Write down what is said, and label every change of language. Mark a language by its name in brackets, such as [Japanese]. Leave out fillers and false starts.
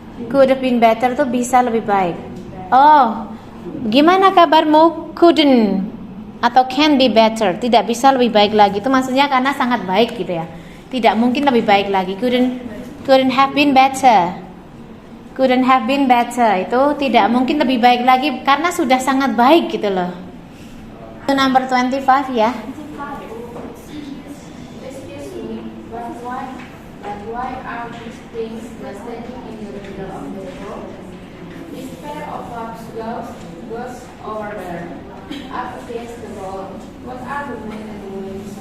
[English] Could have been better [Indonesian] tuh bisa lebih baik. Oh, gimana kabarmu? Couldn't atau [English] can be better, [Indonesian] tidak bisa lebih baik lagi. Itu maksudnya karena sangat baik gitu ya. Tidak mungkin lebih baik lagi. [English] Couldn't have been better. Couldn't have been better. [Indonesian] Itu tidak mungkin lebih baik lagi karena sudah sangat baik gitu loh. Itu number 25 ya. [English] Excuse me, but why are these things standing in the middle of the road? This pair of gloves goes over there, up against the wall. What are the men and women?